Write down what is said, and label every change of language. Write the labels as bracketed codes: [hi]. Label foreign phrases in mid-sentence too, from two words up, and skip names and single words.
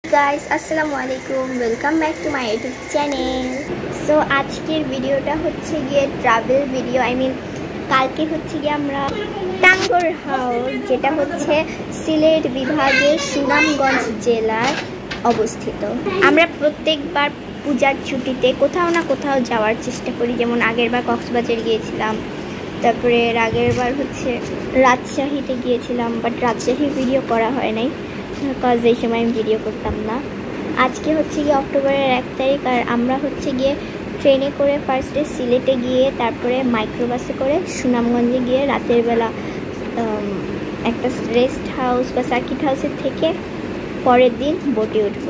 [en] गाइस [ar] السلام عليكم [en] welcome back to my YouTube channel. [bn] সো আজকের ভিডিওটা হচ্ছে গিয়ে [en] travel video I mean [bn] কালকে হচ্ছে গিয়ে আমরা টাঙ্গুয়ার হাউস যেটা হচ্ছে সিলেট বিভাগের সুনামগঞ্জ জেলার অবস্থিত। আমরা প্রত্যেকবার পূজার ছুটিতে কোথাও না কোথাও जाওয়ার চেষ্টা করি, যেমন আগেরবার কক্সবাজার গিয়েছিলাম, তারপরে আগেরবার হচ্ছে রাজশাহীতে গিয়েছিলাম, বাট রাজশাহী ভিডিও করা হয় নাই বিকজ এই সময় আমি ভিডিও করতাম না। আজকে হচ্ছে গিয়ে অক্টোবরের 1 তারিখ আর আমরা হচ্ছে গিয়ে ট্রেনে করে ফার্স্টে সিলেটে গিয়ে তারপরে মাইক্রোবাসে করে সুনামগঞ্জে গিয়ে রাতের বেলা একটা রেস্ট হাউস বা সার্কিট হাউসের থেকে পরের দিন বোটে উঠবো।